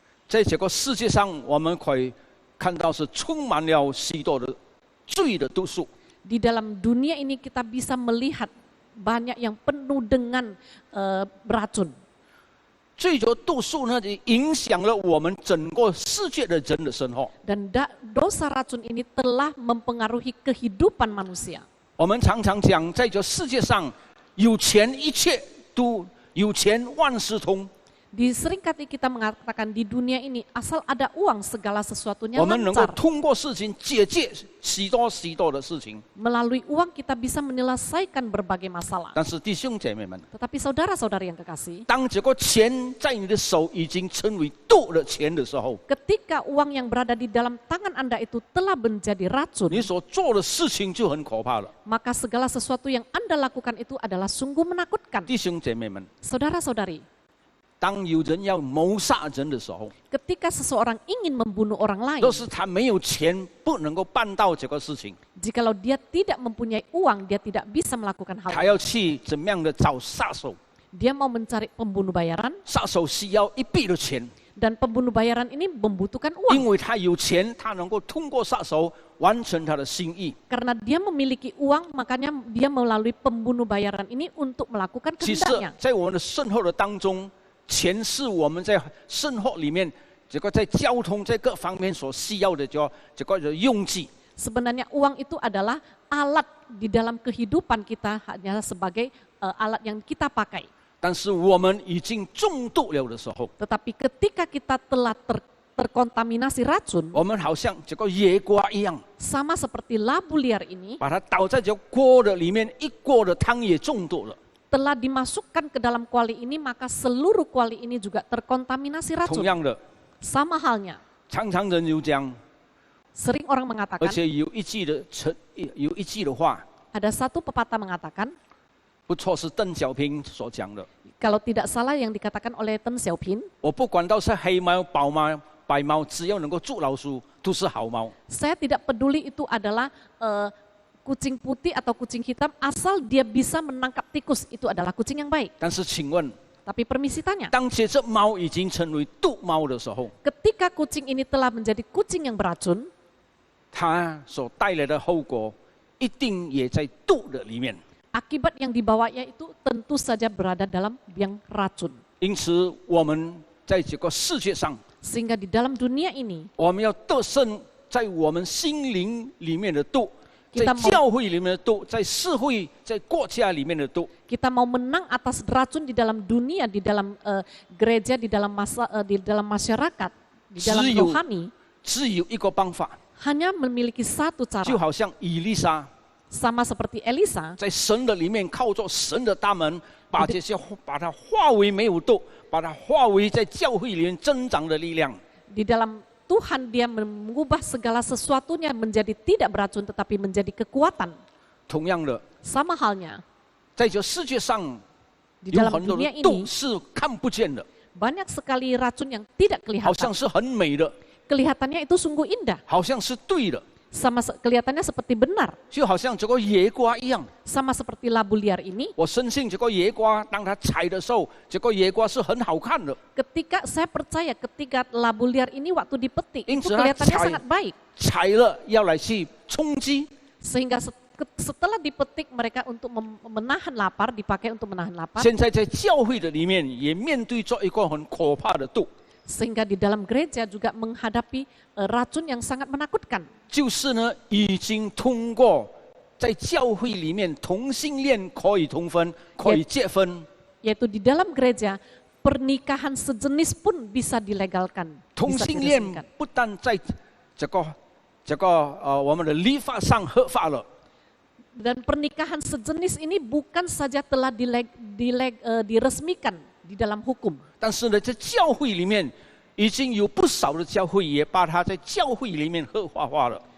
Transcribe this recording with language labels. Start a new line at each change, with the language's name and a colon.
Chinese: 在这个世界上，我们可以看到是充满了许多的罪的毒素。
Indonesian: Di dalam dunia ini kita bisa melihat banyak yang penuh dengan beracun.
Chinese: 罪的毒素呢，影响了我们整个世界的人的生活。
Indonesian: Dan dosa racun ini telah mempengaruhi kehidupan manusia.
Chinese: 我们常常讲，在这世界上，有钱一切都有钱万事通。
Indonesian: Di seringkali kita mengatakan di dunia ini asal ada uang segala sesuatunya
Chinese: 我们能够
Indonesian: lancar.
Chinese: 通过事情解决许多的事情。
Indonesian: Melalui uang kita bisa menyelesaikan berbagai masalah.
Chinese: 但是弟兄姐妹们，
Indonesian: Tetapi saudara-saudari yang kekasih,
Chinese: 当这个钱在你的手已经成为毒的钱的时候，
Indonesian: ketika uang yang berada di dalam tangan Anda itu telah menjadi racun,
Chinese: 你所做的事情就很可怕了。
Indonesian: maka segala sesuatu yang Anda lakukan itu adalah sungguh menakutkan.
Chinese: 弟兄姐妹们，
Indonesian: Saudara-saudari,
Chinese: 当有人要谋杀人的时候，
Indonesian: ketika seseorang ingin membunuh orang lain,
Chinese: 若是他没有钱，不能够办到这个事情，
Indonesian: jikalau dia tidak mempunyai uang, dia tidak bisa melakukan hal
Chinese: 他
Indonesian: itu.
Chinese: 要去怎么样的找杀手？
Indonesian: Dia mau mencari pembunuh bayaran,
Chinese: 杀手需要一笔的钱，
Indonesian: dan pembunuh bayaran ini membutuhkan
Chinese: 因
Indonesian: uang.
Chinese: 为他有钱，他能够通过杀手完成他的心意。
Indonesian: Karena dia memiliki uang, makanya dia melalui pembunuh bayaran ini untuk melakukan
Chinese: 其实
Indonesian: kehendaknya.，
Chinese: 在我们的生活的当中，钱是我们在生活里面这个在交通在各方面所需要的这个用具。
Indonesian: Sebenarnya uang itu adalah alat di dalam kehidupan kita, hanya sebagai alat yang kita pakai.
Chinese: 但是我们已经中毒了的时候，
Indonesian: Tetapi ketika kita telah terkontaminasi racun,
Chinese: 我们好像这个野瓜一样，
Indonesian: sama seperti labu liar ini,
Chinese: 把它倒在这个锅的里面，一锅的汤也中毒了。
Indonesian: telah dimasukkan ke dalam kuali ini, maka seluruh kuali ini juga terkontaminasi
Chinese: 同样的，
Indonesian: Sama halnya,
Chinese: 常常人有讲，
Indonesian: sering orang
Chinese: 而
Indonesian: mengatakan,
Chinese: 且有一句的话，
Indonesian: ada satu pepatah mengatakan,
Chinese: 不错，是邓小平所讲的。
Indonesian: kalau tidak salah yang dikatakan oleh Deng Xiaoping,
Chinese: 我不管到是黑猫、白猫，只要能够捉老鼠，都是好猫。
Indonesian: saya tidak peduli itu adalah kucing putih atau kucing hitam, asal dia bisa menangkap tikus, itu adalah kucing yang baik.
Chinese: 但是请问，
Indonesian: Tapi permisi tanya,
Chinese: 当这只猫已经成为毒猫的时候，
Indonesian: ketika kucing ini telah menjadi kucing yang beracun,
Chinese: 它所带来的后果一定也在毒的里面。
Indonesian: akibat yang dibawanya itu tentu saja berada dalam yang racun.
Chinese: 因此，我们在这个世界上，
Indonesian: Sehingga di dalam dunia ini,
Chinese: 我们要得胜在我们心灵里面的毒，在
Indonesian: Kita mau-
Chinese: 教会里面的毒，在社会、在国家里面的毒。
Indonesian: kita mau menang atas racun di dalam dunia, di dalam gereja, di dalam masyarakat, di dalam
Chinese: 只有-
Indonesian: rohani,
Chinese: 只有一个方法，
Indonesian: hanya memiliki satu
Chinese: 就
Indonesian: cara.
Chinese: 好像以利沙
Indonesian: Sama seperti Elisa,
Chinese: 在神的里面，靠着神的大门，把这些把它化为没有毒，把它化为在教会里面增长的力量。
Indonesian: di dalam Tuhan dia mengubah segala sesuatunya menjadi tidak beracun tetapi menjadi kekuatan.
Chinese: 同样的，
Indonesian: Sama halnya,
Chinese: 在这世界上
Indonesian: di
Chinese: 有
Indonesian: dalam
Chinese: 很多
Indonesian: dunia
Chinese: 的毒
Indonesian: ini
Chinese: 是看不见的，
Indonesian: banyak sekali racun yang tidak
Chinese: 好像
Indonesian: kelihatan.
Chinese: 是很美的，
Indonesian: Kelihatannya itu sungguh indah,
Chinese: 好像是对的，
Indonesian: kelihatannya seperti benar,
Chinese: 就好像这个野瓜一样。
Indonesian: sama seperti labu liar ini.
Chinese: 我深信这个野瓜，当它采的时候，这个野瓜是很好看的，
Indonesian: Ketika saya percaya ketika labu liar ini waktu dipetik itu Intinya kelihatannya cai- sangat baik.
Chinese: 采了要来去充饥。
Indonesian: Sehingga setelah dipetik mereka untuk menahan lapar, dipakai untuk menahan lapar.
Chinese: 现在在教会的里面，也面对着一个很可怕的毒，
Indonesian: Sehingga di dalam gereja juga menghadapi racun yang sangat menakutkan.
Chinese: 就是呢，已经通过在教会里面同性恋可以通婚，可以结婚，
Indonesian: Yaitu di dalam gereja pernikahan sejenis pun bisa dilegalkan.
Chinese: 同
Indonesian: Bisa
Chinese: 性恋
Indonesian: diresmikan.
Chinese: 不但在这个我们的立法上合法了，
Indonesian: Dan pernikahan sejenis ini bukan saja telah diresmikan di dalam hukum.
Chinese: 但是呢，在教会里面已经有不少的教会也把它在教会里面合法化了。